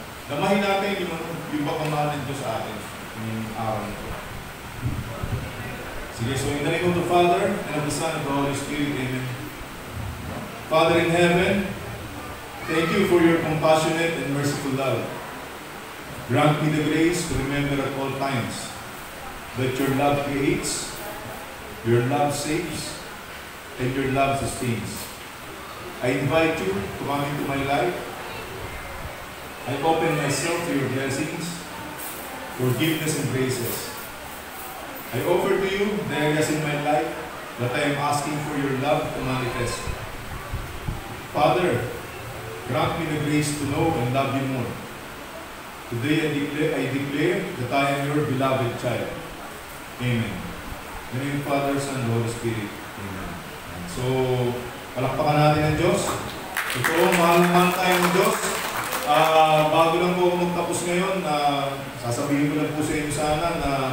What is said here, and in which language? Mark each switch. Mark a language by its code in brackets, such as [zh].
[tl] Damahin natin yung pagmamahal ng Diyos sa atin. Yung araw nito. [en] Sige, so in the name of the Father, and of the Son, and of the Holy Spirit, Amen. Father in heaven, thank you for your compassionate and merciful love. Grant me the grace to remember at all times that your love creates, your love saves, and your love sustains. I invite you to come into my life. I open myself to your blessings, forgiveness, and graces. I offer to you the areas in my life that I am asking for your love to manifest. Father, grant me the grace to know and love you more. Today I declare that I am your beloved child. Amen. In the name of the Father, Son, and Holy Spirit. Amen. [tl] So, palakpakan natin ang Diyos. Ito, mahal-mahal tayo ng Diyos. Bago lang po ako magtapos ngayon, sasabihin ko lang po sa inyo sana na